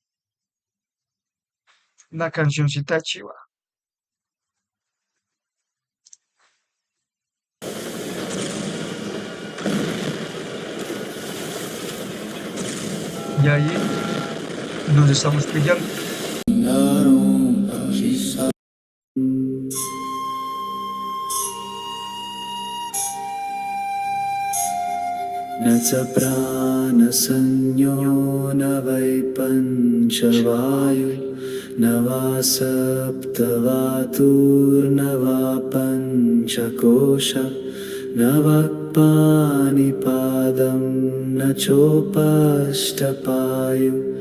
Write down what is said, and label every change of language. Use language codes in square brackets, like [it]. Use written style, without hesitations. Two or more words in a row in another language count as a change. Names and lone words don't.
[es] Una cancioncita de Chiva. Y ahí nos estamos pillando. [sa] न च प्राणसंज्ञो न वै पञ्चवायु न वा सप्तवातुर्न वा पञ्चकोश न वाक्पानिपादं न चोपष्टपायु